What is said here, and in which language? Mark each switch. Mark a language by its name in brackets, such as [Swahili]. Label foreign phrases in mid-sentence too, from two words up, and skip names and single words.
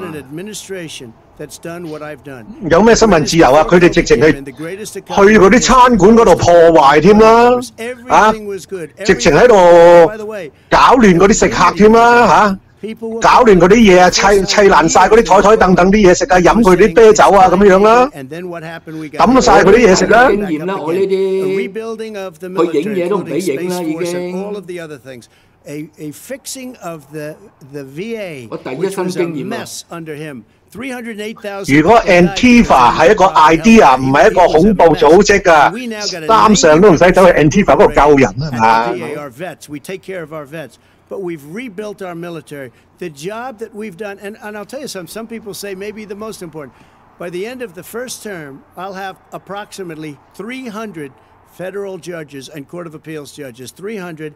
[Cantonese] 有咩新聞自由啊？佢哋直情係去嗰啲餐館嗰度破壞添啦，直情喺度搞亂嗰啲食客添啦，搞亂嗰啲嘢啊，砌爛晒嗰啲台凳啲嘢食啊，飲佢啲啤酒啊咁樣啦，抌晒佢啲嘢食啦。經驗啦，我呢啲去影嘢都唔俾影啦，已經。 [English] A fixing of the VA, [Cantonese] 我第一身經驗 [English] mess under him. 308,000. [Cantonese] 如果 Antifa 係一個 idea， 唔係一個恐怖組織啊，三上都唔使走去 Antifa 嗰度救人啊嘛。 [English] Our vets, we take care of our vets, but we've rebuilt our military. The job that we've done, and I'll tell you something. Some people say maybe the most important. By the end of the first term, I'll have approximately 300 federal judges and Court of Appeals judges. 300.